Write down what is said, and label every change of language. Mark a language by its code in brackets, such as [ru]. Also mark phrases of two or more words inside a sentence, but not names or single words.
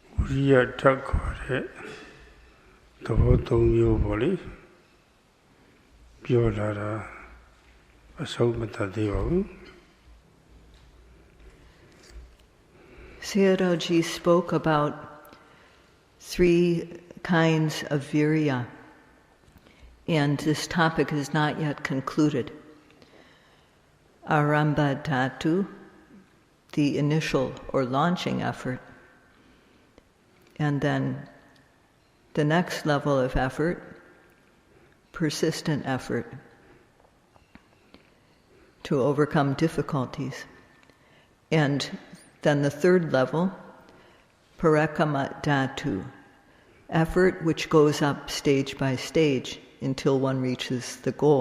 [my] ရိယဓာတ်ခေါ်တဲ့သဘောသုံးမျိုးပေါ့လေပြောလာတာအဆုံးမတတ်သေးပါဘူး [en] Sayadaw-ji spoke about 3 kinds of virya, and this topic is not yet concluded. [pi] Arambha Dhatu, [en] the initial or launching effort, and then the next level of effort, persistent effort to overcome difficulties, and then the third level, [pi] Nikkama Dhatu, [en] effort which goes up stage by stage until one reaches the goal.